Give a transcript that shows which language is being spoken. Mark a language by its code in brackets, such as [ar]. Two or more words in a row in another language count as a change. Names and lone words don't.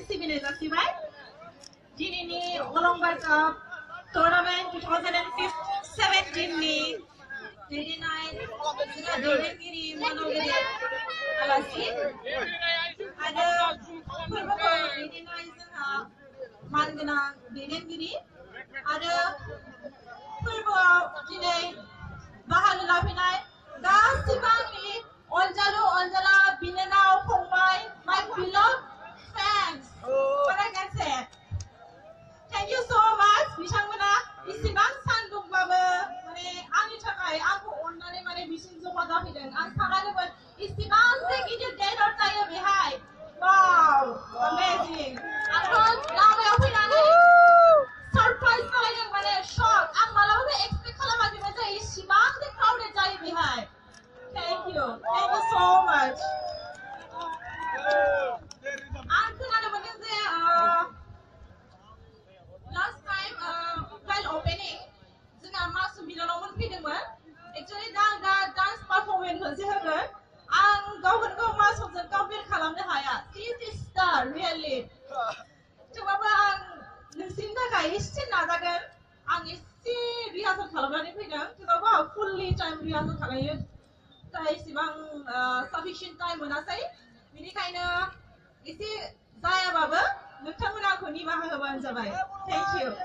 [brx] गेले जासिबाय दिनैनि अलंबार काप टुर्नामेन्ट 2017 नि दैदेननाय जोंहा दैदेनगिरि मन'गिरि आलासि आरो फोरबोखौ दैदेननाय जोंहा मानगोनां दैदेनगिरि आरो फोरबोआव दिनै बाहागो लाफैनाय गासिबो आंनि अनजालु अनजाला बिनानाव फंबाय [en] my beloved fans what I can say thank you so much [brx] बिथांमोना इसेबां सानदुंबाबो माने आंनि थाखाय आंखौ अननानै माने बिसिम जमा जाफैदों आं सानाखैमोन इसेबां जे गिदिर डेनर जायो बेहाय [en] wow amazing [brx] आंथ' लामायाव फैनानै सरप्राइज खालामदों माने शक आं मालाबाबो एक्सपेक्ट खालामाखैमोन जे इसेबां जे क्राउडेड जायो बेहाय [en] Thank you so much. [brx] आं खोनानो मोनदों जे [en] last time while opening [brx] जोंहा मासुम बिनानावमोन फैदोंमोन एक्चुअली दा डान्स पारफर्मेन्स मोनसे होगोन आं गावखौनो गाव मासुमजों कम्पेयार खालामनो हाया [en] she is a star really [brx] थेवबाबो आं नोंसिनि थाखाय एसे नाजागोन आं एसे रिहार्सेल खालामनानै फैदों थेवबाबो आं [en] fully time rehearsal [brx] खालायो इसेबां [en] sufficient time [brx] मोनासै बेनिखायनो एसे जायाबाबो नोंथांमोना आंखौ निमाहा होबानो जाबाय [en] thank you